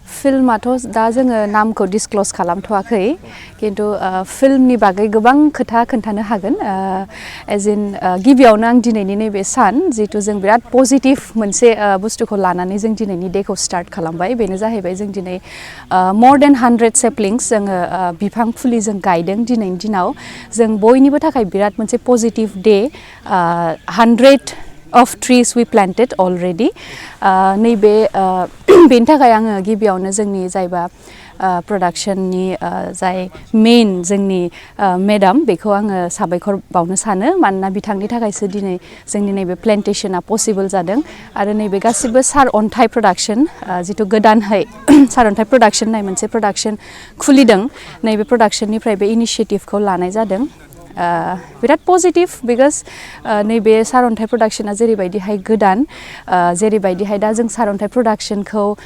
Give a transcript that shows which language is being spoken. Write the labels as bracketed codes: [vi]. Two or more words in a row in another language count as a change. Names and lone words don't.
[brx] फिल्माथ' दा जोङो नामखौ डिसक्लोज खालामथ'वाखै किन्तु फिल्मनि बागै गोबां खोथा खोन्थानो हागोन एज इन गिबियावनो आं दिनैनि नैबे सान जितु जों बिराद पजिटिभ मोनसे बुस्थुखौ लानानै जों दिनैनि डेखौ स्टार्ट खालामबाय बेनो जाहैबाय जों दिनै [en] more than 100 saplings [brx] जोङो बिफां फुलि जों गायदों दिनैनि दिनाव जों बयनिबो थाखाय बिराद मोनसे [en] positive day 100 of trees we planted already [brx] नैबे बेनि थाखाय आङो गिबियावनो जोंनि जायबा प्रडाक्शननि जाय मेन जोंनि मेडाम बेखौ आङो साबायखर बावनो सानो मानोना बिथांनि थाखायसो दिनै जोंनि नैबे प्लेन्टेशना पसिबल जादों आरो नैबे गासिबो सारअन्थाइ प्रडाक्शन जितु गोदानहै सारअन्थाइ प्रडाक्शन होननाय मोनसे प्रडाक्शन खुलिदों नैबे प्रडाक्शननिफ्राय बे इनिशिएटिभखौ लानाय जादों बिराद पजिटिभ बिकज नैबे सारअन्थाइ प्रडाक्शना जेरैबायदिहाय गोदान जेरैबायदिहाय दा जों सारअन्थाइ प्रडाक्शनखौ